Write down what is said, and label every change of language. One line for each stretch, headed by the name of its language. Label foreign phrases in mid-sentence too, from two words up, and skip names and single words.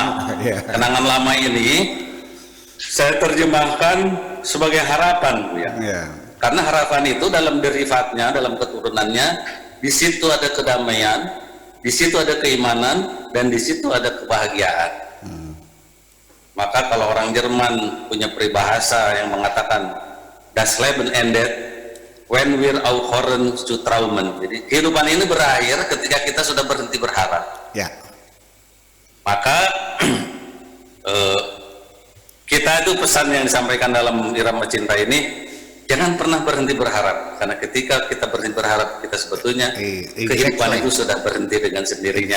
Indonesian: Kenangan lama ini saya terjemahkan sebagai harapan, ya. Karena harapan itu dalam derivatnya, dalam keturunannya, di situ ada kedamaian, di situ ada keimanan, dan di situ ada kebahagiaan. Maka kalau orang Jerman punya peribahasa yang mengatakan
German: Das Leben endet when wir aufhören zu träumen.
Indonesian: Jadi kehidupan ini berakhir ketika kita sudah berhenti berharap. Ya. Maka kita itu pesan yang disampaikan dalam irama cinta ini, jangan pernah berhenti berharap, karena ketika kita berhenti berharap, kita sebetulnya kehidupan itu sudah berhenti dengan sendirinya.